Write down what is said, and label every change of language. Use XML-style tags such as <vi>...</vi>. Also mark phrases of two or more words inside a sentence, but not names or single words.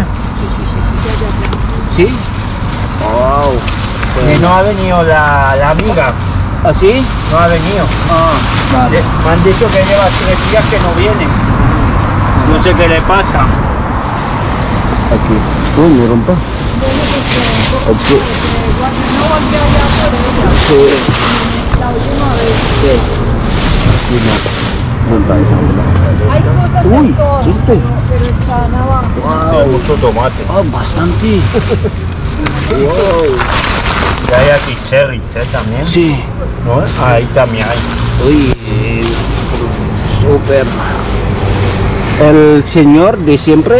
<es>¿Sí? Wow. Que no ha venido la amiga, ¿Ah, sí? no ha venido. Ah, vale. Me han dicho que lleva 3 días que no viene. No sé qué le pasa. Aquí.</es> <tl>Uy, meron pa.</tl> <es>Aquí. Sí. Sí. Aquí</es> <tl>na. Doon tayo sa ulo.</tl> <es>Hay cosas Uy, de todo, chiste. pero está navaja. Wow. Mucho tomate. Ah, bastante. Wow. Y hay aquí cherries, ¿eh? También. Sí. ¿No? Ahí también hay. Uy, súper. El señor de siempre</es>